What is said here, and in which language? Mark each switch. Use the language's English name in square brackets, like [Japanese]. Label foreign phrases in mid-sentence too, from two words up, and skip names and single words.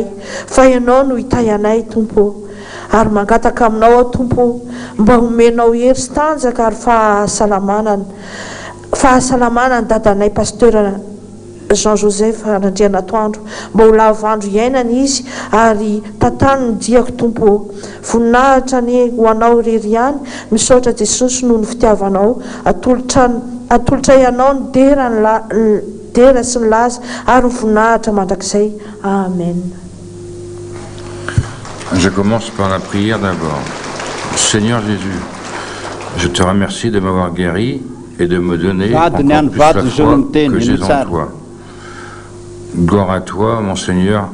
[Malagasy] fa ianao no hitay anay tompo, ary mangataka aminao aho tompo, mba homenao hery sy tanjaka ary fahasalamana ny dadanay pasteur Jean-Joseph Nandrianatoandro, mba ho lavandro iainana izy ary tantany ny diako tompo, voninahitra ny ho anao rery ihany, misaotra Jesosy noho ny fitiavanao, atolotra ianao ny dera sy ny laza ary voninahitra mandrakizay. Amen. [French] Je commence par la prière d'abord. Seigneur Jésus, je te remercie de m'avoir guéri et de me donner encore plus la foi que j'ai en toi. Gloire à toi, mon Seigneur.